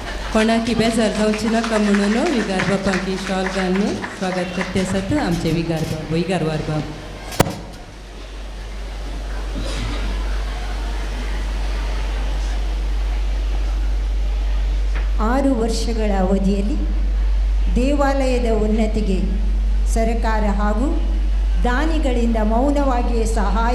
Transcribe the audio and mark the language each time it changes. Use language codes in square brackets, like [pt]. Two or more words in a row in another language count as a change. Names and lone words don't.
[kok] कोणाकी बेजार जावची नाका म्हणून विगार बापांकी शॉल घालून स्वागत करते असत आमचे विगारवार बाब. [kn] ಆರು ವರ್ಷಗಳ ಅವಧಿಯಲ್ಲಿ ದೇವಾಲಯದ ಉನ್ನತಿಗೆ ಸರ್ಕಾರ ಹಾಗೂ ದಾನಿಗಳಿಂದ ಮೌನವಾಗಿಯೇ ಸಹಾಯ